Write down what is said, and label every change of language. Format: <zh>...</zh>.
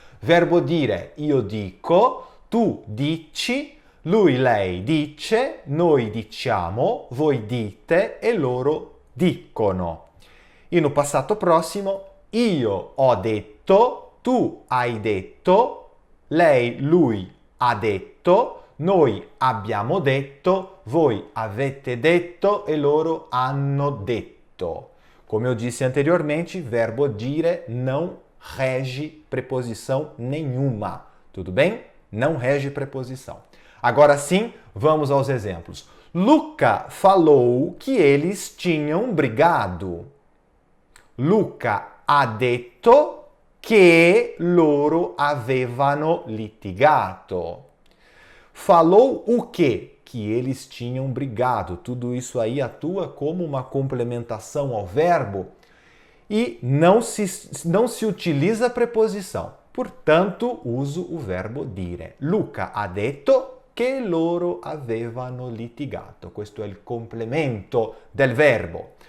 <it>Verbo dire, io dico, tu dici, lui, lei dice, noi diciamo, voi dite e loro dicono.</it> <pt>E no</pt> <it>passato prossimo, io ho detto, tu hai detto, lei, lui ha detto, noi abbiamo detto, voi avete detto e loro hanno detto.</it> <pt>Como eu disse anteriormente, verbo dire não rege preposição nenhuma. Tudo bem? Não rege preposição. Agora sim, vamos aos exemplos. Luca falou que eles tinham brigado.</pt> <it>Luca ha detto che loro avevano litigato.</it> <pt>Falou o quê? Que eles tinham brigado. Tudo isso aí atua como uma complementação ao verbo e não se utiliza a preposição. Portanto, uso o verbo dire.</pt> <it>Luca ha detto che loro avevano litigato. Questo è il complemento del verbo.</it>